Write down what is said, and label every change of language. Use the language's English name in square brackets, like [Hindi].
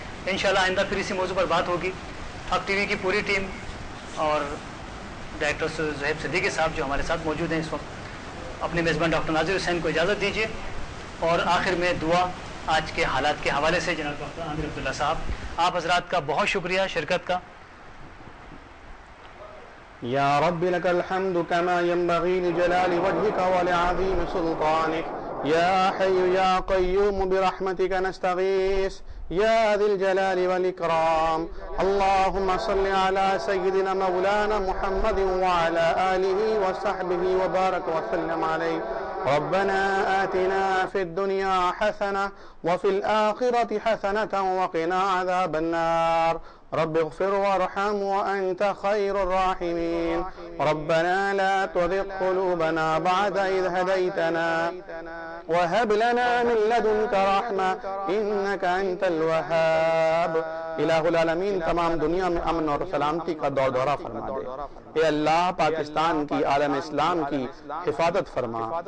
[Urdu] انشاءاللہ آئندہ پھر اسی موضوع پر بات ہوگی. حق TV کی پوری ٹیم اور ڈائریکٹر زہیب صدیقی صاحب جو ہمارے ساتھ موجود ہیں اس وقت, اپنے میزبان ڈاکٹر ناظر حسین کو اجازت دیجیے اور آخر میں دعا آج کے حالات کے حوالے سے جناب ڈاکٹر عامر عبداللہ صاحب. آپ حضرات کا بہت شکریہ شرکت کا. [Arabic] یا رب لك الحمد كما ينبغي لجلال وجهك ولعظيم سلطانك يا حي يا قيوم برحمتك نستغيث يا ذي الجلال والإكرام. اللهم صل على سيدنا مولانا محمد وعلى آله وصحبه وبارك وسلم عليه. ربنا آتنا في الدنيا حسنة وفي الآخرة حسنة وقنا عذاب النار. رب اغفر وارحم وأنت خير الراحمين ربنا لا تزغ قلوبنا بعد إذ هديتنا وهب لنا من لدنك رحمة إنك أنت الوهاب۔ [Urdu] الہ العالمین تمام دنیا میں امن اور سلامتی کا دور دورہ فرما دے۔ اے اللہ پاکستان کی، عالم اسلام کی حفاظت فرما۔